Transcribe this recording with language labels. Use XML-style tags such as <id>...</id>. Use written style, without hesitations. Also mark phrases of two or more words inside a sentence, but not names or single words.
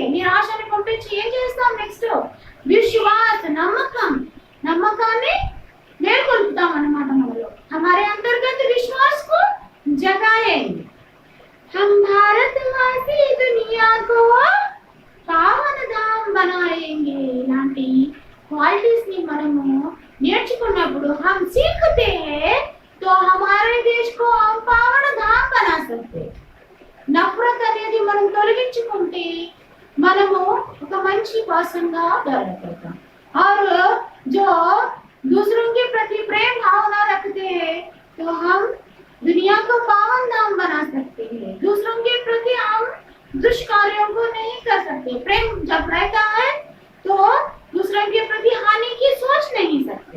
<te>నిరాశని పంపించి ఏం చేస్తాం? నెక్స్ట్ విశ్వాस, నమ్మకం, నమ్మకాన్ని మేల్కొల్పుతాం అన్నమాట మనలో।</te> <hi>हमारे अंतर्गत विश्वास को जगाएंगे। हम भारतवासी दुनिया को पावन धाम बनाएंगे।</hi> <te>ఇలాంటి క్వాలిటీస్ ని మనము నేర్చుకున్నప్పుడు</te> <hi>हम सीखते हैं तो हमारे देश को हम पावन धाम बना सकते।</hi> <te>నఫరత్ అనేది మనం తొలగించుకుంటే మనము ఒక మంచి పర్సన్ గా డెవలప్ అవుతాం।</te> <hi>और जो दूसरों के प्रति प्रेम भावना रखते हैं तो हम दुनिया को पावन धाम बना सकते हैं। दूसरों के प्रति हम दुष्कार्यों को नहीं कर सकते। प्रेम जब रहता है तो दूसरों के प्रति हानि की सोच नहीं सकते।</hi>